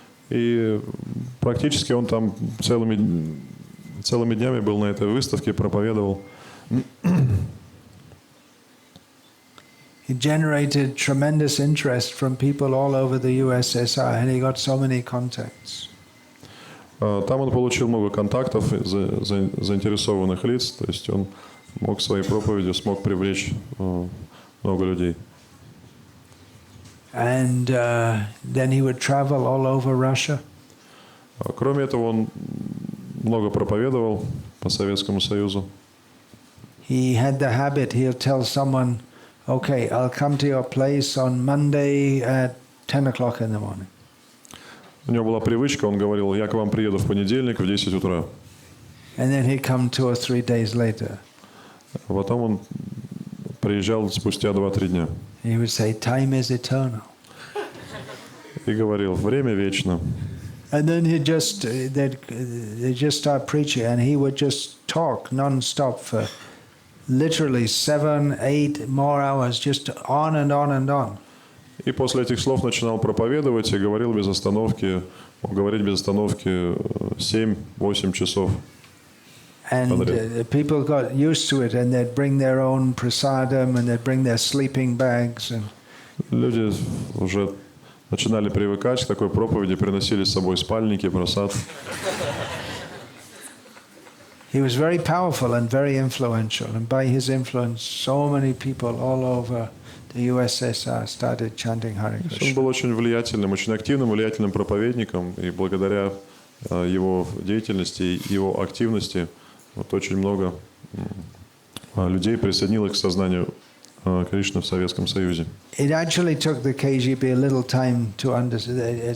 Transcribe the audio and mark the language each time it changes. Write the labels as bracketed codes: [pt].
[ru] И практически он там целыми днями был на этой выставке, проповедовал. [en] He generated tremendous interest from people all over the USSR, and he got so many contacts. [ru] Там он получил много контактов, заинтересованных лиц, то есть он мог своей проповедью смог привлечь много людей. [en] And then he would travel all over Russia. [ru] Кроме этого, он много проповедовал по Советскому Союзу. [en] He had the habit, he'll tell someone, "Okay, I'll come to your place on Monday at 10 o'clock in the morning." [ru] У него была привычка, он говорил: "Я к вам приеду в понедельник в 10 утра". [en] And then he'd come 2 or 3 days later. [ru] А потом он приезжал спустя 2-3 дня. [en] He would say, "Time is eternal." [ru] И говорил: "Время вечно". [en] And then they'd just start preaching, and he would just talk non-stop for literally 7-8 more hours, just on and on and on. [ru] И после этих слов начинал проповедовать и говорил без остановки, мог говорить без остановки 7-8 часов. [en] And people got used to it, and they'd bring their own prasadam, and they'd bring their sleeping bags. And [ru] люди уже начинали привыкать к такой проповеди, приносили с собой спальники, просад. [en] He was very powerful and very influential, and by his influence, so many people all over the USSR started chanting Hare Krishna. [ru] Он был очень влиятельным, очень активным, влиятельным проповедником, и благодаря его деятельности и его активности вот очень много людей присоединилось к сознанию Кришны в Советском Союзе. [en] It actually took the KGB a little time to understand.